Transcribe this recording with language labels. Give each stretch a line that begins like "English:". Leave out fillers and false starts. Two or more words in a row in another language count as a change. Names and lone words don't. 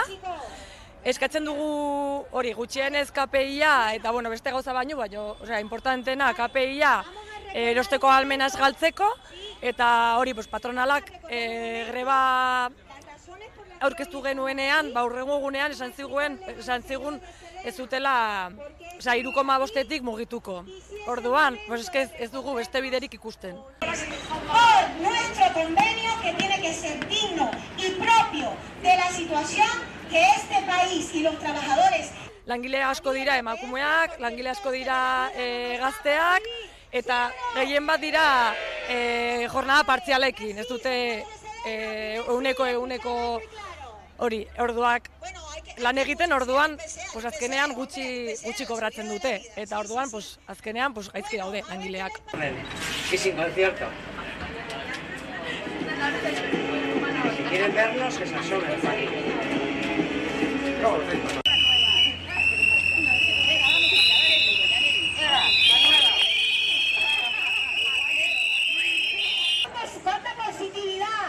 Basque: Eskatzen dugu hori gutxienez KPIa eta bueno, beste gauza baino, importantena KPIa erosteko ahalmenaz galtzeko eta hori patronalak greba aurkeztu genuenean, aurrengo egunean esan zigun ez dutela 3,5-etik mugituko. Orduan, ez dugu beste biderik ikusten.
Spanish: Por nuestro convenio que tiene que ser digno y propio de la situación que este país y los trabajadores.
Basque: Langile asko dira emakumeak, langile asko dira gazteak eta gehien bat dira jornada partzialekin, ez dute eguneko hori, orduak lan egiten orduan, azkenean gutxi kobratzen dute, eta orduan, azkenean, gaizki daude langileak.
Spanish: Y sin concierto. Si quieren vernos, que se asomen. ¿Cuánta positividad?